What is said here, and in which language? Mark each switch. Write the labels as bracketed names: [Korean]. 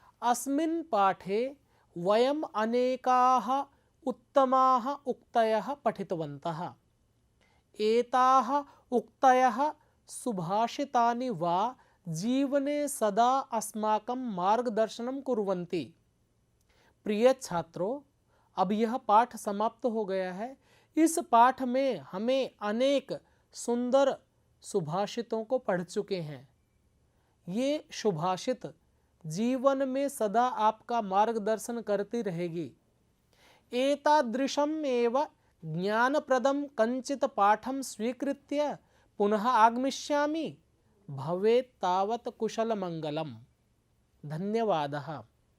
[Sanskrit] अस्मिन् पाठे वयम् अनेकाः उत्तमाः उक्तयः पठितवन्तः। एताः उक्तयः सुभाषितानि वा जीवने सदा अस्माकं मार्गदर्शनं कुर्वन्ति। [Hindi] प्रिय छात्रों, अब यह पाठ समाप्त हो गया है। इस पाठ में हमें अनेक सुंदर सुभाषितों को पढ़ चुके हैं। ये सुभाषित जीवन में सदा आपका मार्गदर्शन करती रहेगी। [Sanskrit] एतादृशम् एव ज्ञानप्रदं कञ्चित् पाठं स्वीकृत्य पुनः आगमिष्यामि। भवेत् तावत् कुशलमङ्गलम्। धन्यवादः।